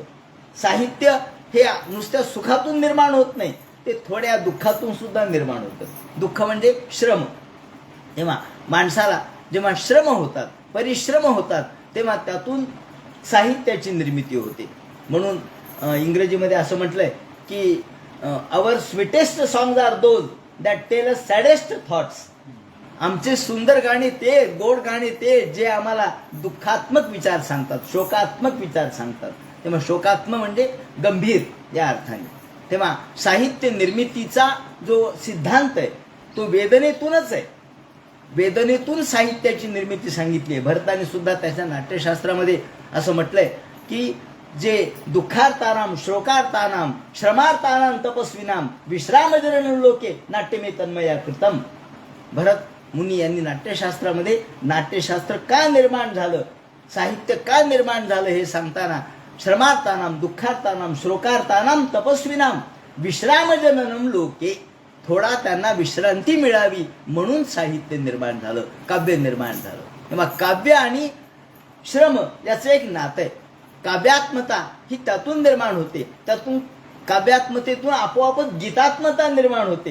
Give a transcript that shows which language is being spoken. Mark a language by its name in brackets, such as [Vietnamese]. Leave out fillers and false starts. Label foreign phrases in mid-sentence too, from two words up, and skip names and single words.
[Marathi] साहित्य हे नुसत्या सुखातून निर्माण होत नाही, ते थोड्या दुःखातून सुद्धा निर्माण होतं. दुःख म्हणजे श्रम. तेव्हा माणसाला जेव्हा श्रम होतात, परिश्रम होतात, तेव्हा त्यातून साहित्याची निर्मिती होते. म्हणून इंग्रजीमध्ये असं म्हटलंय की [English] our sweetest songs are those that tell us saddest thoughts. [Marathi] आमचे सुंदर गाणे ते, गोड गाणे ते, जे आम्हाला दुःखात्मक विचार सांगतात, शोकात्मक विचार सांगतात. तेव्हा शोकात्मक म्हणजे गंभीर या अर्थाने. तेव्हा साहित्य निर्मितीचा जो सिद्धांत आहे तो वेदनेतूनच आहे. वेदनेतून साहित्याची निर्मिती सांगितली आहे. भरताने सुद्धा त्याच्या नाट्यशास्त्रामध्ये असं म्हटलंय की जे [Sanskrit] दुःखार्तानाम, श्लोकार्तानाम, श्रमार्तानाम तपस्विनाम विश्रामजन लोके नाट्यमे तन्मया कृतम. [Marathi] भरत मुनी यांनी नाट्यशास्त्रामध्ये नाट्यशास्त्र का निर्माण झालं, साहित्य का निर्माण झालं हे सांगताना [Sanskrit] श्रमार्तानाम, दुःखार्तानाम, श्लोकार्तानाम तपस्विनाम विश्रामजननम लोके, [Marathi] थोडा त्यांना विश्रांती मिळावी म्हणून साहित्य निर्माण झालं, काव्य निर्माण झालं. तेव्हा काव्य आणि श्रम याचं एक नातं आहे. काव्यात्मता ही त्यातून निर्माण होते, त्यातून काव्यात्मतेतून आपोआपच गीतात्मता निर्माण होते.